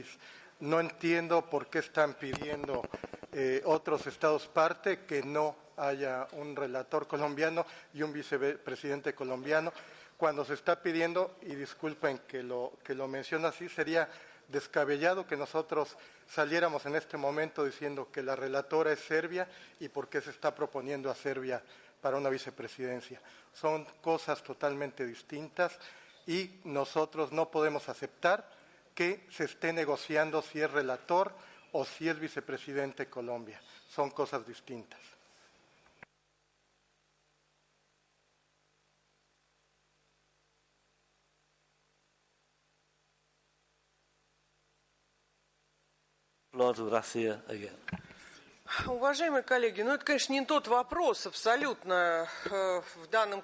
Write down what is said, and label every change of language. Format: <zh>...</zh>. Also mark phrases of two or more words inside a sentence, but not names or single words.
<es>No entiendo por qué están pidiendo otros estados parte que no haya un relator colombiano y un vicepresidente colombiano, cuando se está pidiendo, y disculpen que lo menciono así, sería descabellado que nosotros saliéramos en este momento diciendo que la relatora es Serbia y por qué se está proponiendo a Serbia para una vicepresidencia. Son cosas totalmente distintas y nosotros no podemos aceptar que se esté negociando si es relator o si es vicepresidente Colombia. Son cosas distintas.</es> <ru>Уважаемые коллеги, это, конечно, не тот вопрос абсолютно в данном</ru>